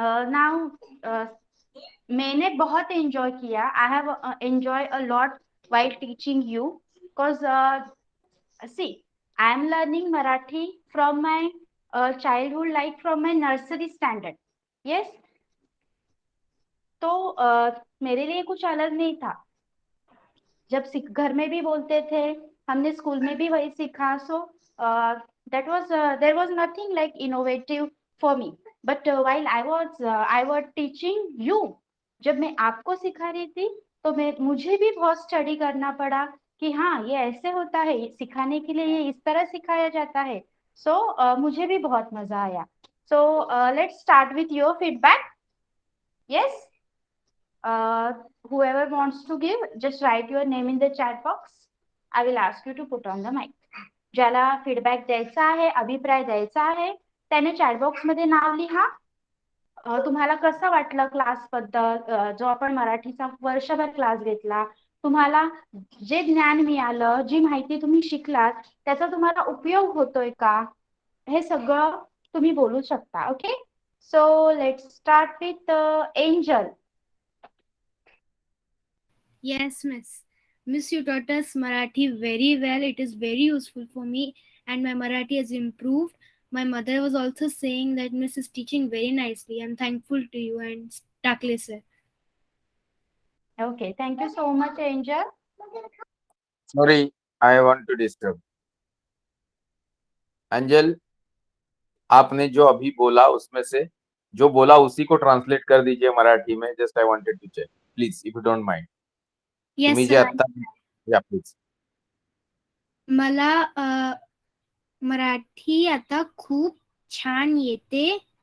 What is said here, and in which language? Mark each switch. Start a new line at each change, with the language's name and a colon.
Hindi: Now मैंने बहुत enjoy किया,
English: I have enjoy a lot while teaching you, because see, I am learning Marathi from my childhood, like from my nursery standard.
Hindi: Yes, तो मेरे लिए कुछ अलग नहीं था. जब घर में भी बोलते थे, हमने स्कूल में भी वही सीखा.
English: So that was there was nothing like innovative for me. But while I was teaching you,
Hindi: जब मैं आपको सिखा रही थी, तो मुझे भी बहुत स्टडी करना पड़ा कि हाँ ये ऐसे होता है, सिखाने के लिए ये इस तरह सिखाया जाता है. सो मुझे भी बहुत मजा आया.
English: So let's start with your feedback. Yes, whoever wants to give, just write your name in the chat box. I will ask you to put on the mic.
Marathi: ज्याला फीडबॅक द्यायचा आहे, अभिप्राय द्यायचा आहे, त्याने चॅटबॉक्स मध्ये नाव लिहा. तुम्हाला कसं वाटलं क्लास बद्दल, जो आपण मराठीचा वर्षभर क्लास घेतला, तुम्हाला जे ज्ञान मिळालं, जी माहिती तुम्ही शिकलात, त्याचा तुम्हाला उपयोग होतोय का, हे सगळं तुम्ही बोलू शकता.
English: Okay, so let's start with Angel. Yes, Miss. Miss, you taught us Marathi very well. It is very useful for me, and my Marathi has improved. My mother was also saying that Miss is teaching very nicely. I'm thankful to you and Takle sir. Okay, thank you so much, Angel. Sorry, I want to disturb.
Hindi: अंजल, आपने जो अभी बोला उसमें से जो बोला उसी को ट्रांसलेट कर दीजिए मराठी में.
English: Just I wanted to check, please, if you don't mind. Yes
Marathi: तुम्ही जे
English: Sir.
Marathi: आता, या प्लीज. मला मराठी आता खूप छान येते.